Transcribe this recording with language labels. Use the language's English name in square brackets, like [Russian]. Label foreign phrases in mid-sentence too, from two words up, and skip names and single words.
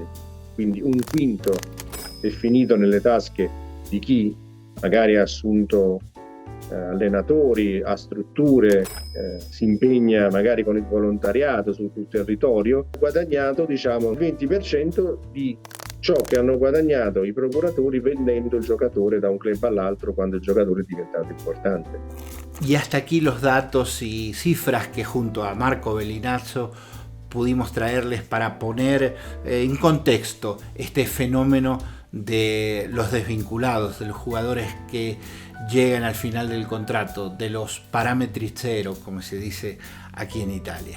[Italian] Quindi un quinto è finito nelle tasche di chi magari ha assunto allenatori, ha strutture, si impegna magari con il volontariato sul territorio, ha guadagnato diciamo il 20% di ciò che hanno guadagnato i procuratori vendendo il giocatore da un club all'altro quando il giocatore è diventato importante. [Spanish] Y hasta aquí los datos y cifras que junto a Marco Bellinazzo pudimos traerles para poner en contexto este fenómeno de los desvinculados, de los jugadores que llegan al final del contrato, de los parámetros cero, como se dice aquí en Italia.